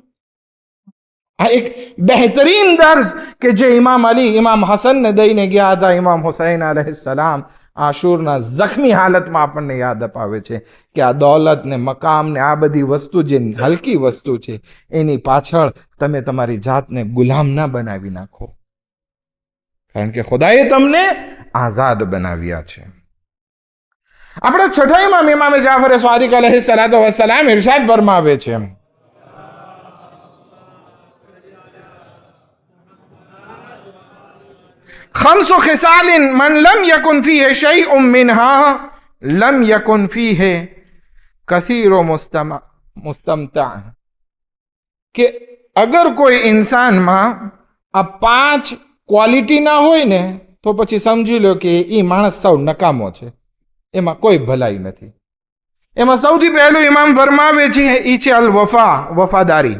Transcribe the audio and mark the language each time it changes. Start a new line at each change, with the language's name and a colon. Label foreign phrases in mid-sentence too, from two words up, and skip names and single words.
Gujarati: આ એક બહેતરીન દર્જ કે જે ઇમામ અલી ઇમામ હસનને દઈને ગયા હતા, ઇમામ હુસૈન
Arabic: عليه السلام
Gujarati: આશુરના જખ્મી હાલતમાં આપણને યાદ અપાવે છે કે આ દોલત ને મકામ ને આ બધી વસ્તુ જે હલકી વસ્તુ છે, એની પાછળ તમે તમારી જાતને ગુલામ ના બનાવી નાખો, કારણ કે ખુદાએ તમને આઝાદ બનાવ્યા છે. આપણે છઠ્ઠા ઇમામ ઇમામ જાફર સાદિક
Arabic: عليه الصلاة والسلام
Gujarati: ઇરશાદ ફરમાવે છે,
Arabic: خمس خصال من لم يكن فيه شيء منها لم يكن فيه كثير مستمتع,
Gujarati: કે અગર કોઈ ઇન્સાનમાં આ 5 ક્વોલિટી ના હોય ને તો પછી સમજી લો કે એ માણસ સૌ નકામો છે, એમાં કોઈ ભલાઈ નથી. એમાં સૌથી પહેલું ઇમામ ફરમાવે છે એ છે
Arabic: الوفاء,
Gujarati: વફાદારી.